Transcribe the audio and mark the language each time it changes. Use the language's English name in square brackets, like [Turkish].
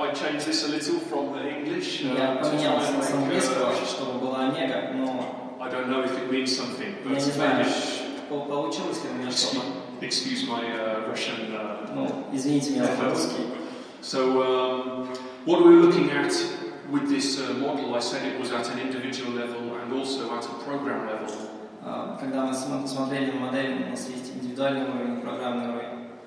[English] I changed this a little from the English. [Russian] я поменял с английского, чтобы была омега, но [English] I don't know if it means something, [Russian] я [English] but [Russian] не знаю, получилось ли у меня что-то. [English] excuse my Russian. [Russian] Ну, извините меня за русский. [English] So what we're looking at with this model, I said it was at an individual level and also at a program level. [Russian] Когда мы смотрели на модель, у нас есть индивидуальный уровень, программный уровень.